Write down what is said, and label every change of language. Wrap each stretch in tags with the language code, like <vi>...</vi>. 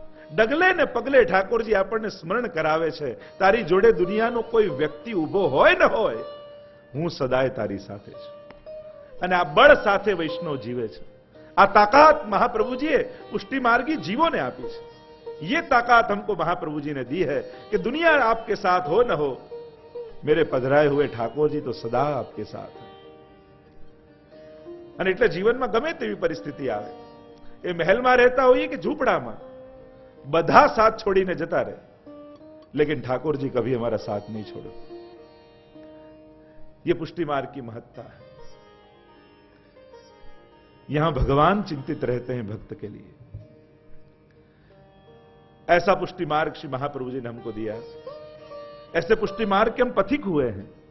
<gu>ડગલે ને પગલે ઠાકોરજી આપણને સ્મરણ કરાવે છે, તારી જોડે દુનિયાનો કોઈ વ્યક્તિ ઉભો હોય ન હોય, હું સદાય તારી સાથે છું। અને આ બળ સાથે વૈષ્ણવ જીવે છે। આ તાકાત महाप्रभुजीએ પુષ્ટિ માર્ગી જીવોને આપી છે।</gu> <hi>ये ताकत हमको महाप्रभु जी ने दी है कि दुनिया आपके साथ हो न हो, मेरे पधराए हुए ठाकुर जी तो सदा आपके साथ है।</hi> <gu>અને એટલે જીવનમાં ગમે તેવી પરિસ્થિતિ આવે, એ મહેલમાં રહેતા હોઈએ કે ઝૂંપડામાં, બધા સાથ છોડીને જતા રહે,</gu> <hi>लेकिन ठाकुर जी कभी हमारा साथ नहीं छोड़ो। ये पुष्टि मार्ग की महत्ता है। यहां भगवान चिंतित रहते हैं भक्त के लिए। ऐसा पुष्टि मार्ग श्री महाप्रभु जी ने हमको दिया। ऐसे पुष्टि मार्ग के हम पथिक हुए हैं।</hi>